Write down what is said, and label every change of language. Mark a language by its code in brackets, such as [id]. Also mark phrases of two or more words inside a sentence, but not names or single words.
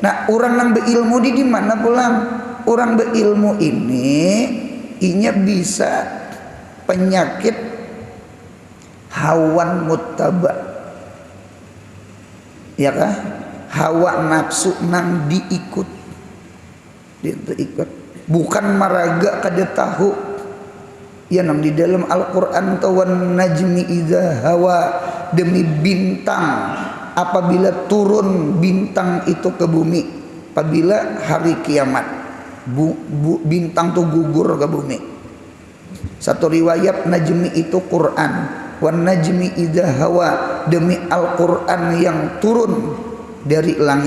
[bjn] Nah orang nang berilmu di mana pulang? Orang berilmu ini inya bisa penyakit [ar] hawan muttaba, [bjn] ya kah? Hawa nafsu nang diikut, bukan maraga kada tahu. [id] Ya nang di dalam Al-Quran [ar] tawan najmi idza hawa, [id] demi bintang apabila turun bintang itu ke bumi, apabila hari kiamat bintang tuh gugur ke bumi. Satu riwayat najmi itu Quran, [ar] wan najmi idza hawa, [id] demi Al-Quran yang turun dari langit.